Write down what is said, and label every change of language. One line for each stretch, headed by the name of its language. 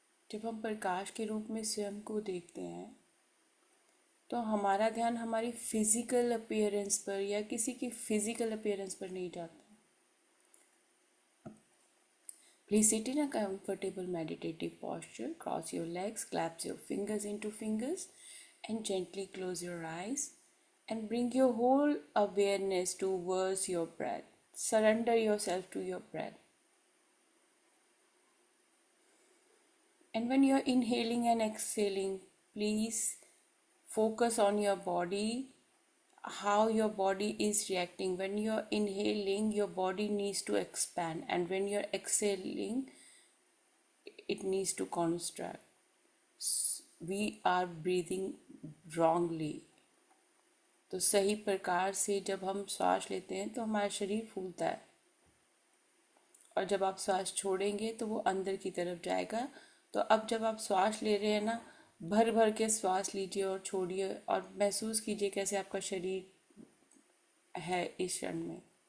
Hindi: जब हम प्रकाश के रूप में स्वयं को देखते हैं तो हमारा ध्यान हमारी फिजिकल अपीयरेंस पर या किसी की फिजिकल अपीयरेंस पर नहीं जाता।
English: Please sit in a comfortable meditative posture. Cross your legs, clasp your fingers into fingers, and gently close your eyes. And bring your whole awareness towards your breath. Surrender yourself to your breath. And when you're inhaling and exhaling, please focus on your body, how your body is reacting. When you're inhaling, your body needs to expand, and when you're exhaling, it needs to contract. We are breathing wrongly.
Hindi: तो सही प्रकार से जब हम श्वास लेते हैं तो हमारा शरीर फूलता है और जब आप श्वास छोड़ेंगे तो वो अंदर की तरफ जाएगा। तो अब जब आप श्वास ले रहे हैं ना, भर भर के श्वास लीजिए और छोड़िए और महसूस कीजिए कैसे आपका शरीर है इस क्षण में।